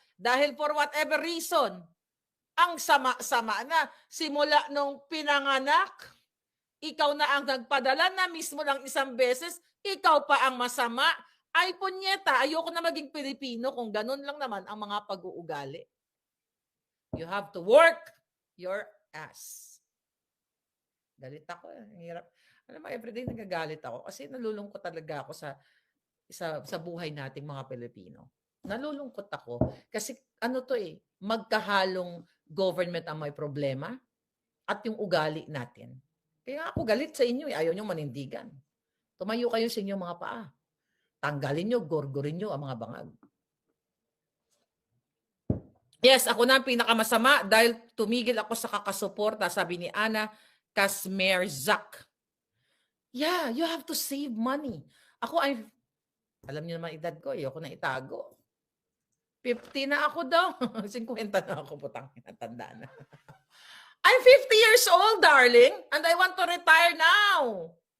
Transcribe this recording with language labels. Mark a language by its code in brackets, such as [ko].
[tl] Dahil for whatever reason, ang sama-sama na. Simula nung pinanganak, ikaw na ang nagpadala na mismo lang isang beses, ikaw pa ang masama. Ay, punyeta, ayoko na maging Pilipino kung ganun lang naman ang mga pag-uugali. [en] You have to work your ass. [tl] Galit ako. Hirap. Alam mo, everyday nagagalit ako kasi nalulungkot talaga ako sa buhay nating mga Pilipino. Nalulungkot ako kasi magkahalong government ang may problema at yung ugali natin. Kaya ako galit sa inyo, ayaw nyo manindigan. Tumayo kayo sa inyong mga paa. Tanggalin nyo, gorgorin nyo ang mga bangag. Yes, ako na ang pinakamasama dahil tumigil ako sa kakasuporta, sabi ni Ana Kasmerzak. Yeah, you have to save money. Alam niyo naman edad ko, ayoko na itago. 50 na ako daw. 50 na ako, putang, tanda na. [en] I'm 50 years old, darling, and I want to retire now.